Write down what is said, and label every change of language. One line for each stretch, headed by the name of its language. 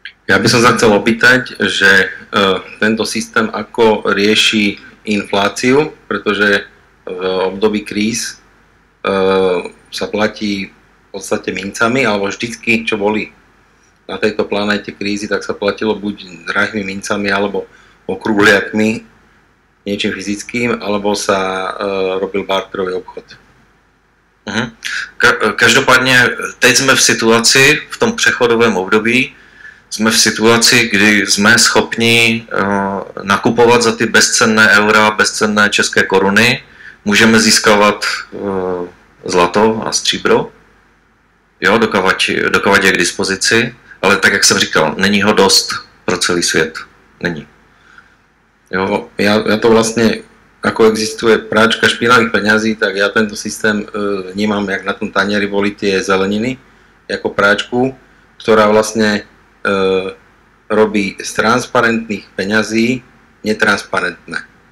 Slovak: Ja by som sa chcel opýtať, že tento systém ako rieši infláciu, pretože v období kríz sa platí v podstate mincami, alebo vždycky, čo boli na tejto planéte krízy, tak sa platilo buď drahými mincami, alebo okrúhliakmi, niečím fyzickým, alebo sa robil barterový obchod.
Czech: Každopádně teď jsme v situaci, v tom přechodovém období, jsme v situaci, kdy jsme schopni nakupovat za ty bezcenné eura, bezcenné české koruny, můžeme získávat zlato a stříbro, jo, dokavať je k dispozici, ale tak, jak jsem říkal, není ho dost pro celý svět. Není. Jo.
Slovak: Ja to vlastne, ako existuje práčka špinavých peňazí, tak ja tento systém vnímam, jak na tom tanieri boli tie zeleniny, ako práčku, ktorá vlastne robí z transparentných peňazí netransparentné.